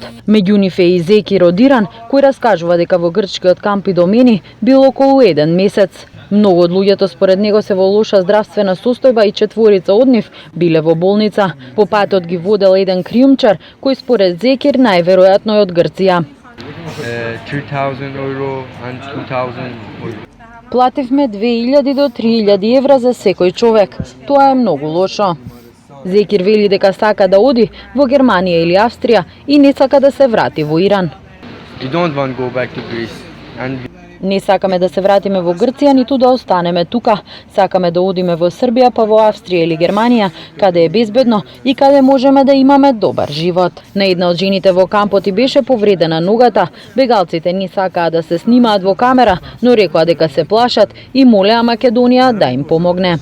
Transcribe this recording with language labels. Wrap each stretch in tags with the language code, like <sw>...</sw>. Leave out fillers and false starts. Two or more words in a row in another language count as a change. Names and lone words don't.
<mk>Меѓу нив е и Зеки Родиран, кој раскажува дека во грчкиот камп Идомени бил околу 1 месец. Многу од луѓето според него се во лоша здравствена состојба и четворица од нив биле во болница. По патот ги водел еден криумчар, кој според Зекир најверојатно е од Грција.</mk> <en>2,000 euro and 2,000 euro.</en> <mk>Плативме 2.000 до 3.000 евра за секој човек. Тоа е многу лошо. Зекир вели дека сака да оди во Германија или Австрија и не сака да се врати во Иран.</mk> <en>We don't want to go back to Greece. And</en> <mk>Не сакаме да се вратиме во Грција, ниту да останеме тука. Сакаме да одиме во Србија, па во Австрија или Германија, каде е безбедно и каде можеме да имаме добар живот. На една од жените во кампот и беше повредена ногата. Бегалците не сакаа да се снимаат во камера, но рекоа дека се плашат и молеа Македонија да им помогне.</mk>